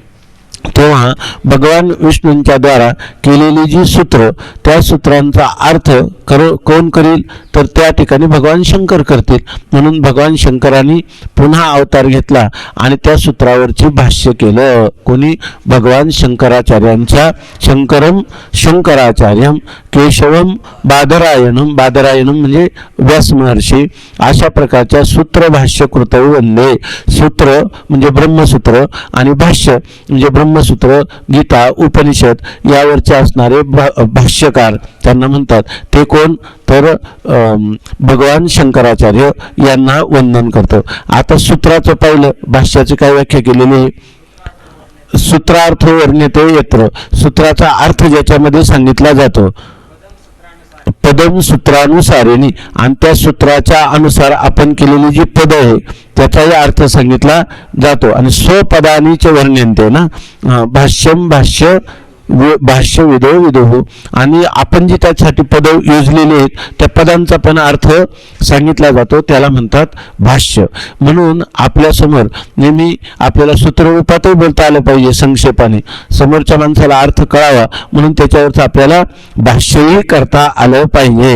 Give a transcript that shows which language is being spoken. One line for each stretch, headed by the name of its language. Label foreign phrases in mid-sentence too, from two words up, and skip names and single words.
Marathi: तेव्हा भगवान विष्णूंच्या द्वारा केलेली जी सूत्र, त्या सूत्रांचा अर्थ कोण करील तर त्या ठिकाणी भगवान शंकर करतील. म्हणून भगवान शंकरांनी पुन्हा अवतार घेतला आणि त्या सूत्रावरची भाष्य केलं. कोणी, भगवान शंकराचार्यांच्या
Sanskrit: शंकरम शंकराचार्यम केशवम बादरायणम,
Marathi: बादरायणम म्हणजे व्यास महर्षी, अशा प्रकारच्या
Sanskrit: सूत्र भाष्य कृतौ वंदे.
Marathi: सूत्र म्हणजे ब्रह्मसूत्र आणि भाष्य म्हणजे ब्रह्मसूत्र, गीता, उपनिषद यावरचे असणारे भाष्यकार त्यांना म्हणतात. ते कोण तर भगवान शंकराचार्य यांना वंदन करतं. आता सूत्राचं पाहिलं, भाष्याची काय व्याख्या केलेली आहे,
Sanskrit: सूत्रार्थ वर्ण्यते यत्र,
Marathi: सूत्राचा अर्थ ज्याच्यामध्ये सांगितला जातो,
Sanskrit: पदम सूत्रानुसारेणी,
Marathi: आणि त्या सूत्राच्या अनुसार आपण केलेली जी पद आहे त्याचाही अर्थ सांगितला जातो.
Sanskrit: आणि स्वपदानीच वर्ण्यंते ना, भाष्यम भाष्य भाष्य विदो विदुः,
Marathi: आणि आपण जी त्यासाठी पद योजलेली आहेत त्या पदांचा पण अर्थ सांगितला जातो, त्याला म्हणतात भाष्य. म्हणून आपल्यासमोर नेहमी आपल्याला सूत्ररूपातही बोलता आलं पाहिजे संक्षेपाने, समोरच्या माणसाला अर्थ कळावा म्हणून त्याच्यावरचं आपल्याला भाष्यही करता आलं पाहिजे.